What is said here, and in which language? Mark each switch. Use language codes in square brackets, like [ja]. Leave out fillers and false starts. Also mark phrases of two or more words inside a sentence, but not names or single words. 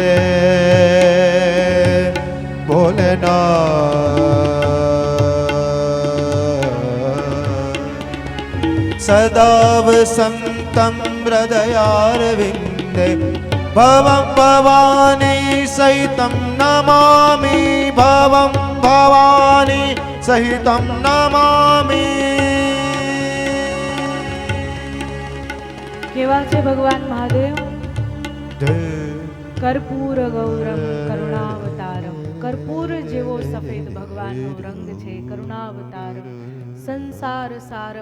[sa] भोलेनाथ सदा वसन्तं हृदयारविन्दे भवं भवानी सहितं नमामि भवं भवानी सहितं नमामि. [gu] કેવા છે ભગવાન મહાદેવ? [sa] કર્પૂર ગૌરમ કરુણાવતારમ. [gu] કર્પૂર જેવો સફેદ ભગવાનનો રંગ છે. [sa] કરુણાવતારમ સંસાર સારમ.